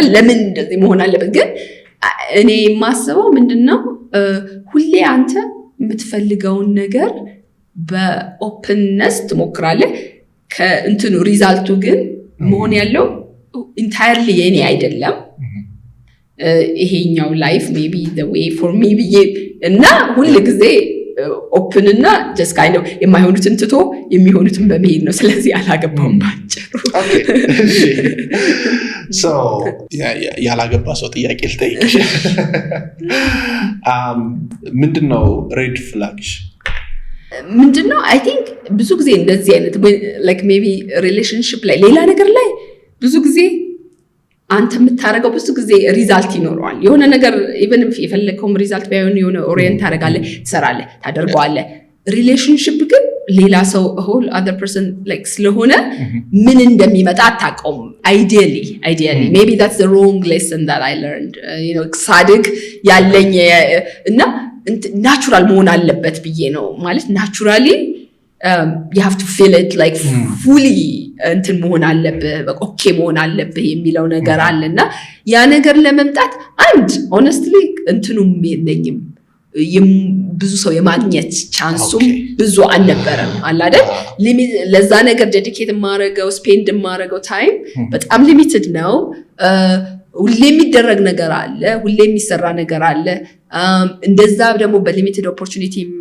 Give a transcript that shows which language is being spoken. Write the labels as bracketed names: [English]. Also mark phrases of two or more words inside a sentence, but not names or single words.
[Amharic] ለምን እንደዚህ መሆን አለበት? ግን እኔ የማስበው ምንድነው ሁሌ አንተ የምትፈልገውን ነገር በኦፕንነስ ትሞክራለህ። ከእንትኑ ሪዛልቱ ግን መሆን ያለው ኢንታየርሊ የኔ አይደለም፣ ይሄኛው [English] life maybe the way for me [Amharic] ብዬ እና ሁል ጊዜ ኦፕን እና [English] just kind of [Amharic] የማይሆኑትን ትቶ የሚሆኑትን በመሄድ ነው። ስለዚህ አላገባውም ባጭሩ። ያላገባ ሰው ጥያቄ ልጠይቅሽ። ምንድነው [English] red flagሽ? [Amharic] ምንድነው? [English] I think [Amharic] ብዙ ጊዜ እንደዚህ አይነት [English] like maybe relationship [Amharic] ላይ ሌላ ነገር ላይ ብዙ ጊዜ አንተ የምታደርገው ብዙ ጊዜ ሪዛልት ይኖረዋል። የሆነ ነገር ኢቨን የፈለከውም ሪዛልት ባይሆን የሆነ ኦሪየንት ታደርጋለህ፣ ትሰራለህ፣ ታደርገዋለህ። ሪሌሽንሽፕ ግን ሌላ ሰው [English] whole other person like [Amharic] ስለሆነ ምን እንደሚመጣ አታውቀውም። [English] ideally maybe that's the wrong lesson that I learned [Amharic] ሳድግ ያለኝ እና ናቹራል መሆን አለበት ብዬ ነው ማለት ናቹራሊ [English] you have to feel it like fully [Amharic] እንትን መሆን አለብህ፣ በቃ ኦኬ መሆን አለብህ የሚለው ነገር አለና ያ ነገር ለመምጣት አንድ honestly እንትኑም የለኝም ብዙ ሰው የማግኘት ቻንሱም ብዙ አልነበረም አለ አይደል? ለዛ ነገር ዴዲኬት ማረገው ስፔንድ ማረገው ታይም በጣም ሊሚትድ ነው። ሁሌ የሚደረግ ነገር አለ፣ ሁሌ የሚሰራ ነገር አለ። እንደዛ ደግሞ [English] በlimited opportunity